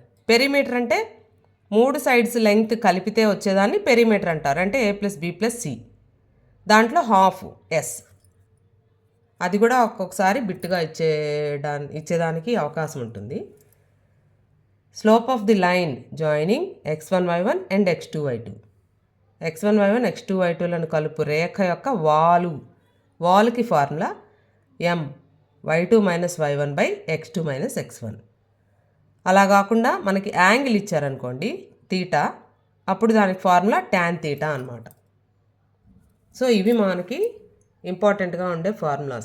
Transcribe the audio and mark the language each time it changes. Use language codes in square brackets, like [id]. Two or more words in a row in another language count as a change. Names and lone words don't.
[te] పెరిమీటర్ అంటే 3 [en] sides length [te] కలిపితే వచ్చేదాన్ని పెరిమీటర్ అంటారు. అంటే [en] a plus b plus c. [te] దాంట్లో [en] half s. [te] అది కూడా ఒక్కొక్కసారి బిట్టుగా ఇచ్చేదానికి అవకాశం ఉంటుంది. [en] slope of the line joining x1 y1 and x2 y2. [te] x1 y1 x2 y2లను కలుపు రేఖ యొక్క వాలుకి ఫార్ములా [en] m y2 minus y1 by x2 minus x1. [te] అలా కాకుండా మనకి యాంగిల్ ఇచ్చారనుకోండి తీటా, అప్పుడు దానికి ఫార్ములా [en] tan theta [te] అనమాట. సో ఇవి మనకి ఇంపార్టెంట్గా ఉండే ఫార్ములాస్.